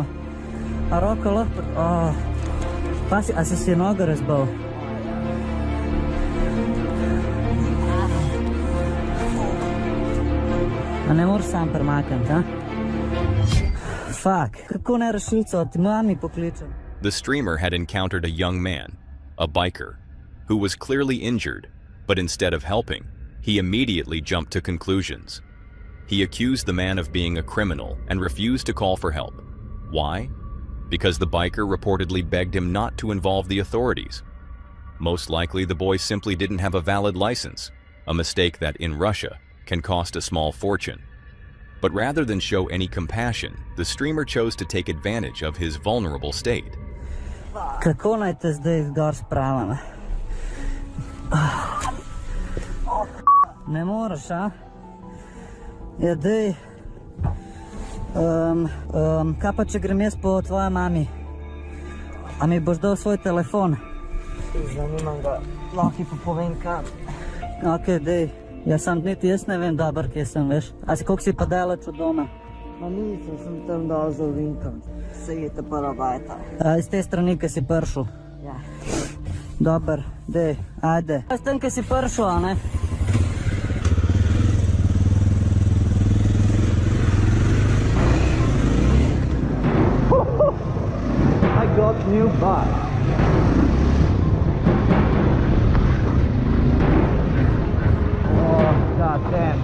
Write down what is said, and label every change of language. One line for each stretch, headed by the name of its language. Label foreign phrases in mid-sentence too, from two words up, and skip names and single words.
Slovenian: A roka lahko... Pa si, a si nogo razbal? A ne moraš sam premakniti, a? Fuck, kako ne rešilco, ti mami pokličem.
English: The streamer had encountered a young man, a biker, who was clearly injured, but instead of helping, he immediately jumped to conclusions. He accused the man of being a criminal and refused to call for help. Why? Because the biker reportedly begged him not to involve the authorities. Most likely, the boy simply didn't have a valid license, a mistake that, in Russia, can cost a small fortune. But rather than show any compassion, the streamer chose to take advantage of his vulnerable state.
Slovenian: Kako naj te zdaj gor spravim? Ne moreš, a? Ja, dej. Kaj pa, če grem jaz po tvoja mami? A mi boš dal svoj telefon? Zanimam ga, lahko ti pa povem kam. Ok, dej. Ja, sam niti jaz ne vem dober, kje sem, veš. A si koliko si pa daleč od doma? Ma nisem, sem tam dal za ovinkam. Sejete pa rabajta. Iz te strani, ki si pršel? Ja. Dober, dej, ajde. S tem, ki si pršel, a ne?
English: I got new bike. God damn.